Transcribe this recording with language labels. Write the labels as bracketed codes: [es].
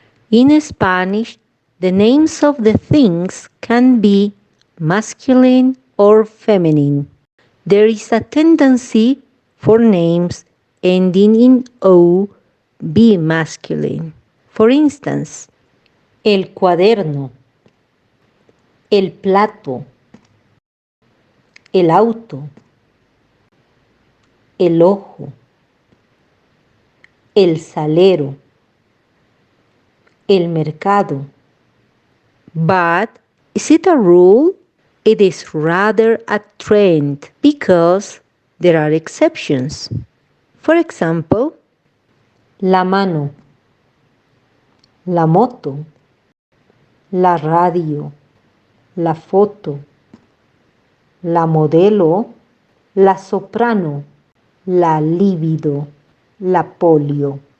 [en] In Spanish, the names of the things can be masculine or feminine. There is a tendency for names ending in O be masculine. For instance, [es] el cuaderno, el plato, el auto, el ojo, el salero, el mercado. [en] But is it a rule? It is rather a trend because there are exceptions. For example, [es] la mano, la moto, la radio, la foto, la modelo, la soprano, la libido, la polio.